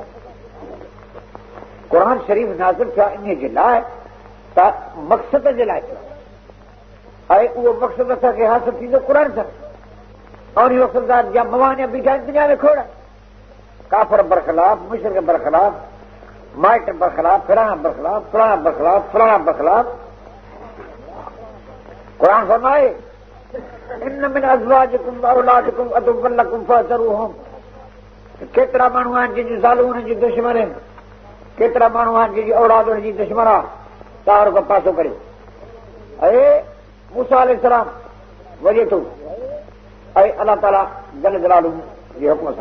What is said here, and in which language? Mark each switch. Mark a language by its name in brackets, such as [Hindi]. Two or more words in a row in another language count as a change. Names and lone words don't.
[Sindhi] क़ुर शरीफ़ नाज़िल थिया इन जे लाइ त मक़सद जे लाइ थियो ऐं उहो मक़सदु असांखे हासिल थींदो क़ुर सां। और इहो मक़सद जा मवानी बीठा आहिनि दुनिया में खोड़, काफ़र बरख़िलाफ़, मुशरिक बरख़िलाफ़, माइट बरख़िलाफ़, फलाणा बरख़िलाफ़, फलाणा बरख़िलाफ़, फलाणा बरख़िलाफ़। क़ुर फरमाए इन [Arabic] من ازواجكم واولادكم عدوا لكم فاحذروهم [Sindhi] केतिरा माण्हू आहिनि जंहिंजूं ज़ालूं हुननि जी दुश्मन आहिनि, केतिरा माण्हू आहिनि जंहिंजी औलाद हुनजी दुश्मन आहे, तव्हां रुॻो पासो करियो। ऐं मूसा अलैहिस्सलाम वञे थो ऐं अलाह ताला [Arabic] جل جلاله [Sindhi] जे हुकुम सां।